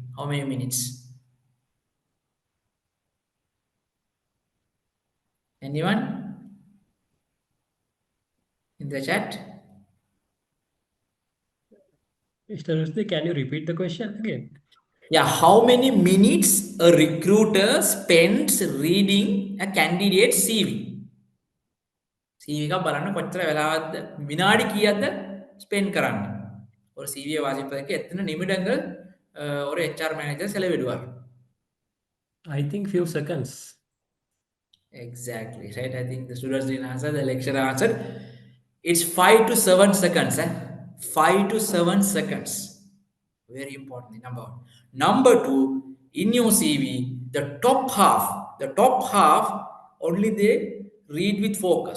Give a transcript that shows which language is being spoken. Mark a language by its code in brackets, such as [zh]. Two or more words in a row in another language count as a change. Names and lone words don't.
[en] How many minutes? Anyone in the chat? Mr. Rushdi, can you repeat the question again? Yeah, how many minutes a recruiter spends reading a candidate CV? [si] CV එක බලන්න කොච්චර වෙලාවක්ද විනාඩි කීයක්ද ස්පෙන්ඩ් කරන්න. [ta] ஒரு CV வாசிப்பதற்கு எத்தனை நிமிடங்கள் ஒரு [en] HR manager [ta] செலவிடுவார்? [en] I think few seconds. Exactly, right? I think the students didn't answer, the lecturer answered. It's 5 to 7 seconds. 5 to 7 seconds. Very important. Number one. Number two, in your CV, the top half, only they read with focus.